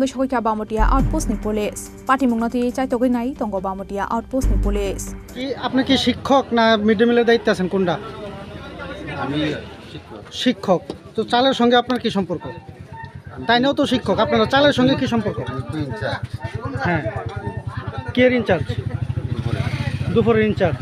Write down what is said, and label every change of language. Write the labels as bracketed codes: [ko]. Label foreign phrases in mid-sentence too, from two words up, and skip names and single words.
[trp] sokoi kya bamotia outpost ni police party mong nati chai togai nai tongo bamotia outpost ni police [bn] কি আপনি কি শিক্ষক না [en] mid day meal [bn] দায়িত্বে আছেন কোনটা? আমি শিক্ষক। তো চালের সঙ্গে আপনার কি সম্পর্ক? তাই নাও তো শিক্ষক, আপনারা চালের সঙ্গে কি সম্পর্ক? হ্যাঁ, [en] care in-charge, [bn] দুপুরের ইনচার্জ।